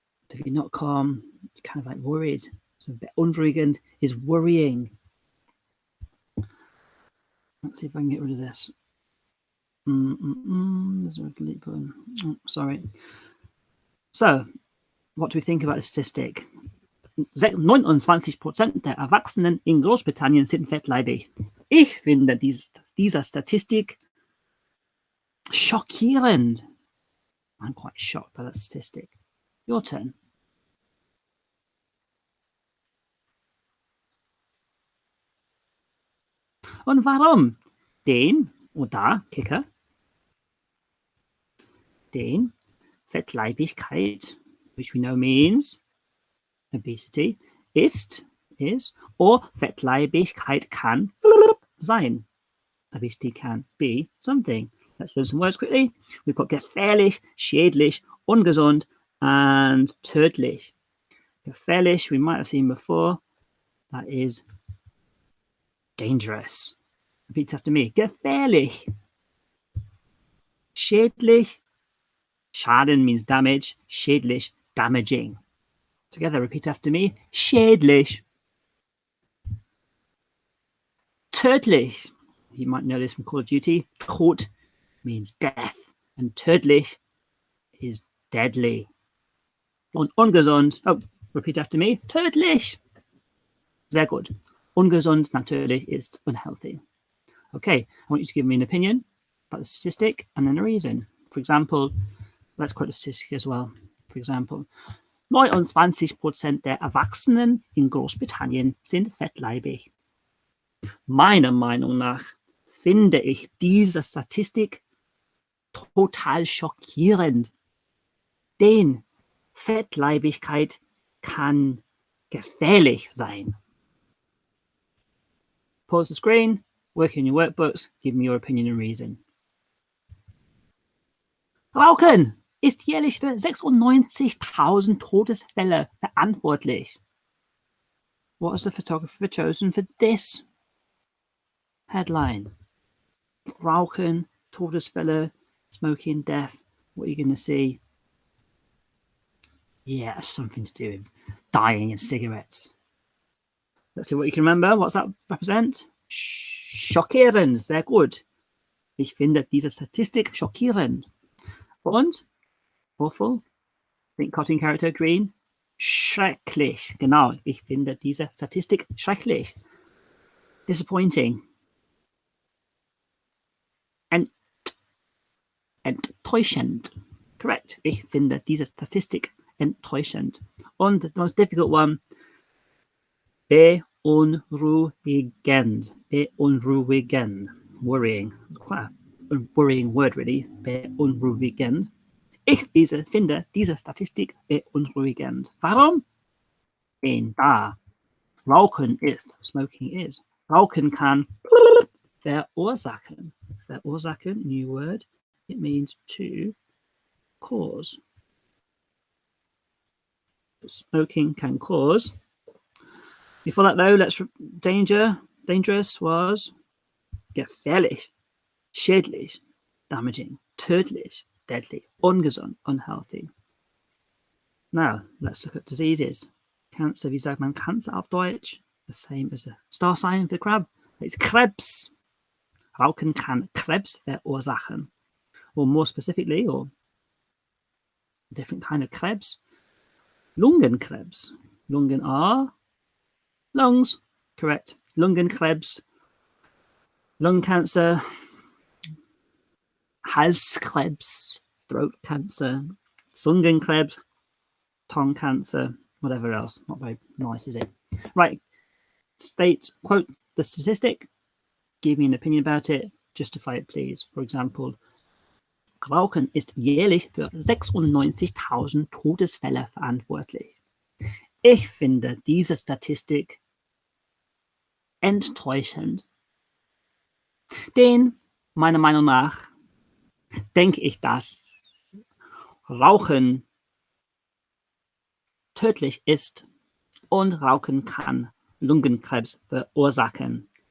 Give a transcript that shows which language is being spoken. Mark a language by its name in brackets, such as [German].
[English] So if you're not calm, you're kind of like worried. So beunruhigend is worrying. Let's see if I can get rid of this. There's a delete button. Oh, sorry. So, what do we think about the statistic? [German] 29% der Erwachsenen in Großbritannien sind fettleibig. Ich finde dieser Statistik schockierend. [English] I'm quite shocked by that statistic. Your turn. [German] Und warum? Den oder Kicker, den Fettleibigkeit, [English] which we know means obesity, is, or [German] Fettleibigkeit kann sein. [English] Obesity can be something. Let's learn some words quickly. We've got gefährlich, schädlich, ungesund, and tödlich. Gefährlich, we might have seen before. That is dangerous. Repeat after me. Gefährlich. Schädlich. Schaden means damage. Schädlich, damaging. Together, repeat after me. Schädlich. Tödlich. You might know this from Call of Duty. Tod means death. And tödlich is deadly. [German] Und ungesund. [English] Oh, repeat after me. Tödlich. [German] Sehr gut. Ungesund natürlich ist unhealthy. [English] Okay, I want you to give me an opinion about the statistic and then a reason. For example, let's quote the statistic as well. For example, [German] 29% der Erwachsenen in Großbritannien sind fettleibig. Meiner Meinung nach finde ich diese Statistik total schockierend. Denn Fettleibigkeit kann gefährlich sein. [English] Pause the screen, work in your workbooks, give me your opinion and reason. [German] Rauchen ist jährlich für 96.000 Todesfälle verantwortlich. [English] what has the photographer chosen for this headline? Rauchen, Todesfälle, smoking, death. What are you going to see? Yeah, something to do with dying in cigarettes. Let's see what you can remember. What's that represent? Schockierend. [German] Sehr gut. Ich finde diese Statistik schockierend. [English] Und? Awful. Think cutting character, green. [German] Schrecklich. Genau. Ich finde diese Statistik schrecklich. Disappointing. Enttäuschend. Correct. Ich finde diese Statistik enttäuschend. [English] Und the most difficult one. Beunruhigend. Beunruhigend. Worrying. Quite a worrying word, really. [German] Beunruhigend. Ich finde diese Statistik beunruhigend. Warum? Denn da Rauchen ist, [English] smoking is. [German] Rauchen kann verursachen. [English] Verursachen, new word. It means to cause. Smoking can cause. Before that, though, dangerous was gefährlich, schädlich, damaging, tödlich, deadly, ungesund, unhealthy. Now, let's look at diseases. Cancer, [German] wie sagt man Cancer auf Deutsch? [English] The same as a star sign for the crab. It's Krebs. [German] Rauchen kann Krebs verursachen. [English] Or more specifically, or a different kind of Krebs, Lungenkrebs. Lungen are lungs, correct. Lungenkrebs, lung cancer, Halskrebs, throat cancer, Zungenkrebs, tongue cancer, whatever else. Not very nice, is it? Right. Quote the statistic. Give me an opinion about it. Justify it, please. For example, [German] Rauchen ist jährlich für 96.000 Todesfälle verantwortlich. Ich finde diese Statistik enttäuschend. Denn meiner Meinung nach denke ich, dass Rauchen tödlich ist und Rauchen kann Lungenkrebs verursachen.